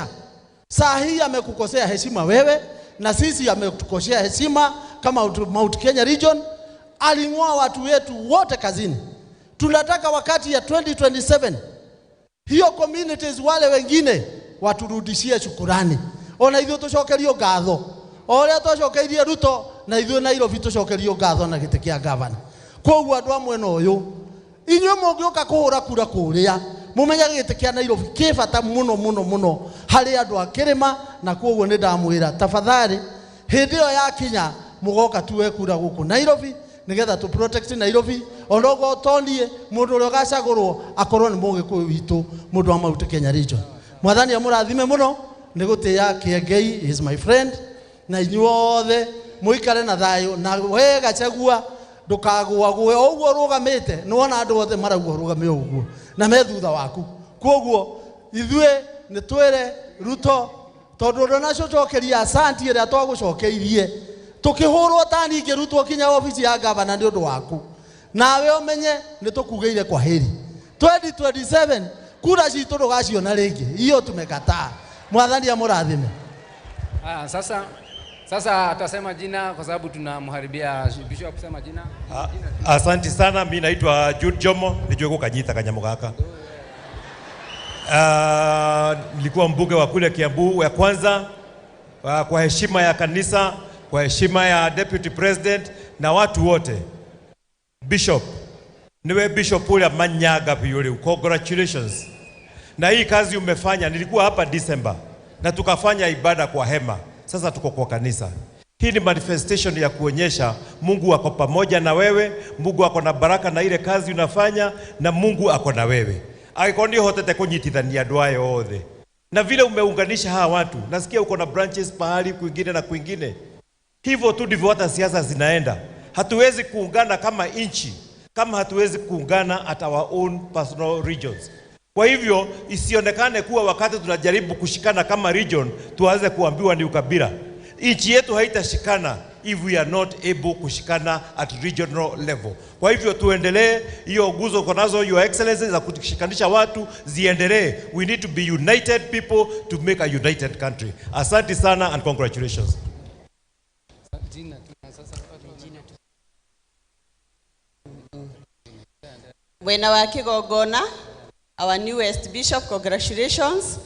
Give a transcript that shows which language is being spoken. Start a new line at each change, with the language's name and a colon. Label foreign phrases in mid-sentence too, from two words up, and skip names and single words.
Swahili: Saa hii amekukosea heshima wewe, na sisi ametukosea heshima kama Mount Kenya Region. Aling'oa watu wetu wote kazini. Tunataka wakati ya 2027 hiyo communities wale wengine waturudishie shukurani.
Kikuyu: Ona ithuĩ tũcokerio ngatho oria twacokeirie Ruto, na ithuĩ Nairobi tũcokerio ngatho na gĩtĩ kĩa gavana. Koguo andũ a mwena ũyũ, inyuĩ mũngĩũka kũhũra kura kũrĩa, mũmenye gĩtĩ kĩa Nairobi kĩ bata mũno harĩ andũ a Kĩrĩma, na koguo nĩ ndamwĩra tafadhali hĩndĩ ĩyo yakinya mũgoka tuwe kura gũkũ Nairobi nigetha tu protect Nairobi. Onogo tonie mũndũ ũrĩa gacagũrwo akorwo nĩ mũgĩkũyũ witũ, mũndũ wa Mount Kenya Region. Mwathani amũrathime mũno, nĩ gũtĩĩa Kĩengei
English: is my friend,
Kikuyu: na inyuothe mũikare na thayũ, na we Gachagua ndũkagũagũe ũguo rũgamĩte. Nĩwona andũ othe marauga rũgame ũguo na me thutha waku. Koguo ithuĩ nĩ twĩre Ruto, tondũ ndũnacokeria asanti ĩrĩa twagũcokeirie, tukihurwo tani ngirutwo kinya ofisi ya gavana nĩ ũndũ waku, nawe ũmenye nĩ tũkugĩire
Swahili: kwa heri. 2027 kura citũ ndũgaciona rĩngĩ, hiyo tumekataa.
Kikuyu: Mwathani amũrathime.
Swahili: Sasa atasema jina kwa sababu tunamharibia bishop kusema jina. Asante sana, mimi naitwa Jude Jomo, nijue kukanyita kanyamo gaka. Nilikuwa mbunge wa kule Kiambu ya kwanza, kwa heshima ya kanisa, kwa heshima ya
English: deputy president
Swahili: na watu wote. Bishop, niwe bishop ule Manyaga piyole, congratulations. Na hii kazi umefanya, nilikuwa hapa December na tukafanya ibada kwa hema. Sasa tuko kwa kanisa. Hii ni manifestation ya kuonyesha Mungu ako pamoja na wewe, Mungu ako na baraka na ile kazi unafanya, na Mungu ako na wewe.
Kikuyu: Aikoni hotete kunyitithania andũ aya othe.
Swahili: Na vile umeunganisha hawa watu, nasikia uko na branches pahali kwingine na kwingine. Hivyo tu ndivyo hata siasa zinaenda. Hatuwezi kuungana kama inchi, kama hatuwezi kuungana
English: at our own personal regions.
Swahili: Kwa hivyo isionekane kuwa wakati tunajaribu kushikana kama region tuanze kuambiwa ni ukabila. Inchi yetu haitashikana
English: if we are not able
Swahili: kushikana
English: at regional level.
Swahili: Kwa hivyo tuendelee, hiyo nguzo konazo
English: your excellency
Swahili: za kushikanisha watu ziendelee.
English: We need to be united people to make a united country.
Swahili: Asante sana
English: and congratulations.
Kikuyu: Wena wa Kigogona,
English: our newest bishop, congratulations.